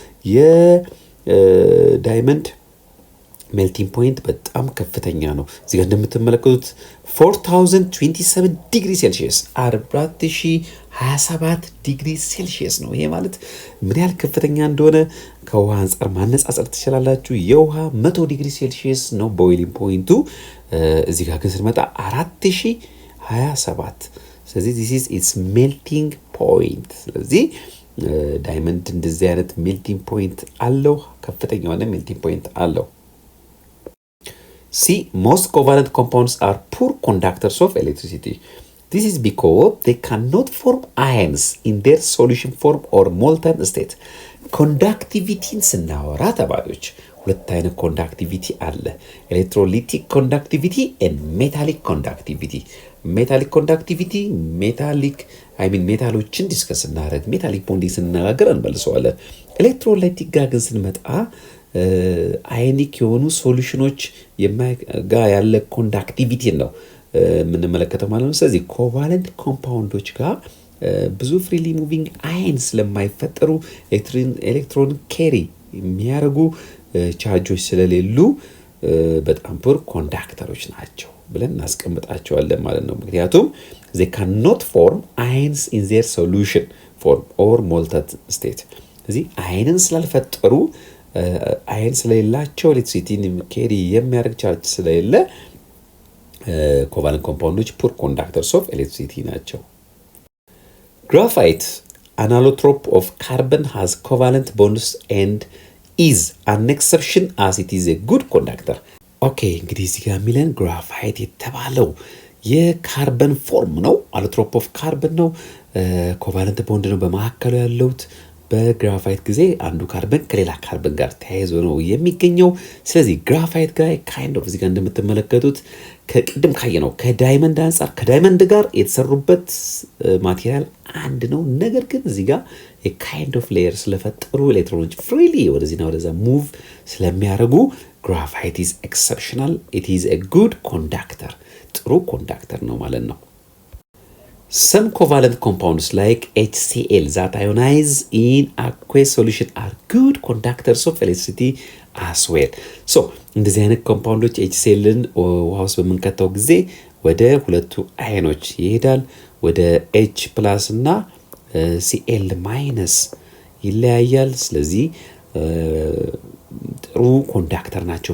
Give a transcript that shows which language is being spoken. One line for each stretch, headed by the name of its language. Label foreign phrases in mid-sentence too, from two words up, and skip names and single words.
Amharic: የዳይመንድ
English: melting point
Amharic: በጣም ከፍተኛ ነው እዚህ ጋር እንደምትመለከቱት 4027
English: degree Celsius
Amharic: 4027
English: degree Celsius
Amharic: ነው ይሄ ማለት ምን ያህል ከፍተኛ እንደሆነ ከውሃ አንፃር ማነጻጸር ትችላላችሁ የውሃ 100
English: degree Celsius
Amharic: ነው
English: boiling point
Amharic: እዚህ ጋር ግን ስንመጣ 4027 ስለዚህ
English: this is its melting point
Amharic: ስለዚህ ዳይመንድ እንደዚህ አይነት
English: melting point
Amharic: አለው ከፍተኛ የሆነ
English: melting point
Amharic: አለው
English: See, most covalent compounds are poor conductors of electricity.
Amharic: This is because they cannot form ions in their solution form or molten state. Conductivity ስናወራ ተባሎች ሁለት አይነት ኮንዳክቲቪቲ አለ
English: electrolytic conductivity and metallic conductivity. metallic conductivity
Amharic: ሜታሎችን ዲስከስ እናደርግ
English: metallic bonding
Amharic: ስንነጋገር እንመልሰዋለን ኤሌክትሮላይቲክ ጋር ግን ስንመጣ ionic የሆኑ ሶሉሽኖች ጋር ያለ ኮንዳክቲቪቲ ነው ምንመለከተው ማለት ነው ስለዚህ
English: covalent compounds
Amharic: ጋር ብዙ
English: freely moving ions
Amharic: ስለማይፈጠሩ ኤሌክትሮን ካሪ የሚያደርጉ ቻርጆች ስለሌሉ በጣም
English: poor conductors
Amharic: ናቸው ብለን እናስቀምጣቸዋለን ማለት ነው ምክንያቱም
English: they cannot form ions in their solution form or molten state
Amharic: ስለዚህ አየንን ስላልፈጠሩ አየን ስለሌላቸው ኤሌክትሪሲቲን ካሪ የሚያደርግ ቻርጅ ስለሌለ
English: covalent compounds poor conductors of electricity
Amharic: ናቸው
English: graphite an allotrope of carbon has covalent bonds and is an exception as it is a good conductor okay
Amharic: እንግዲህ እዚህ ጋር የሚለን graphite የተባለው የካርበን ፎርም ነው
English: allotrope of carbon
Amharic: ነው ኮቫለንት ቦንድ ነው በመካከሉ ያለውት በግራፋይት ጊዜ አንዱ ካርበን ከሌላ ካርበን ጋር ተያይዞ ነው የሚገኘው ስለዚህ ግራፋይት ጋር
English: kind of
Amharic: እዚህ ጋር እንደምትመለከቱት ከቅድም ካየነው ከዳይመንድ አንፃር ከዳይመንድ ጋር የተሰሩበት ማቴሪያል አንድ ነው ነገር ግን እዚህ ጋር
English: kind of layer
Amharic: ስለፈጠሩ ኤሌክትሮኖች freely ወደዚህና ወደዛ ሙቭ ስለሚያደርጉ
English: graphite is exceptional it is a good conductor
Amharic: ጥሩ ኮንዳክተር ነው ማለት ነው
English: Some covalent compounds like HCl that ionize in aqueous solution are good conductors of electricity as well.
Amharic: So, እንደዚህ አይነት ኮምፓውንዶች HClን ውሃ ውስጥ በመንከተው ጊዜ ወደ ሁለቱ አዮኖች ይሄዳል ወደ H+ እና Cl- ይለያያል ስለዚህ ጥሩ ኮንዳክተር ናቸው